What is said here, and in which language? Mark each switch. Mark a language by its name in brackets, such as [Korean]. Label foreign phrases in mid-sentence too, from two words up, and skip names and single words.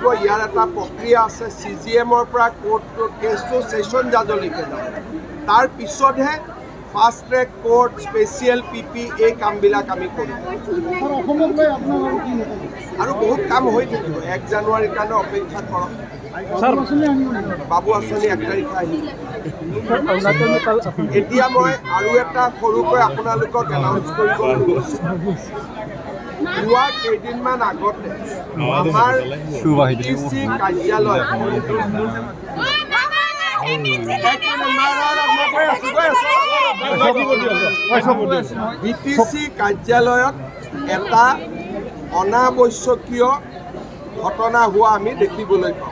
[Assamese] ইয়াৰ এটা প্ৰক্ৰিয়া আছে, CGM-ৰ পৰা কোৰ্টটো কেছটো ছেশ্যন জাজলৈকে যাব। তাৰ পিছতহে [English] fast track court, special PP [Assamese] এই কামবিলাক আমি কৰিম। আৰু বহুত কাম হৈ থাকিব। 1 জানুৱাৰীৰ কাৰণে অপেক্ষা কৰক। বাবু আঁচনি 1 তাৰিখে আহিব। [Hindi] सर अरुणाचल में कल [Assamese] এতিয়া মই আৰু এটা সৰুকৈ আপোনালোকক এনাউন্স কৰিব গৈছোঁ। যোৱা কেইদিনমান আগতে আমাৰ PTC কাৰ্যালয় BTC কাৰ্যালয়ত এটা অনাৱশ্যকীয় ঘটনা হোৱা আমি দেখিবলৈ পাওঁ।